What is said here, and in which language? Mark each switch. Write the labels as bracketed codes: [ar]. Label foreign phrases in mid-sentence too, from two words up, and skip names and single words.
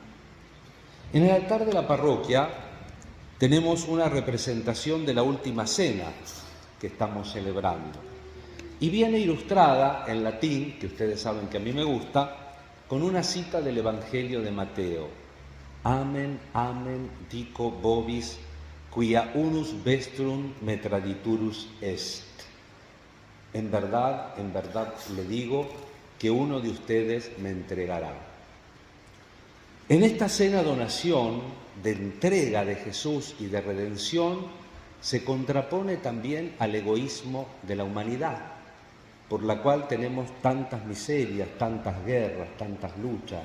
[es] En el altar de la parroquia tenemos una representación de la última cena que estamos celebrando. Y viene ilustrada en latín, que ustedes saben que a mí me gusta, con una cita del Evangelio de Mateo. [la] Amen, amen, dico vobis, quia unus vestrum me traditurus est. [es] En verdad le digo que uno de ustedes me entregará. En esta cena donación, de entrega de Jesús y de redención, se contrapone también al egoísmo de la humanidad, por la cual tenemos tantas miserias, tantas guerras, tantas luchas.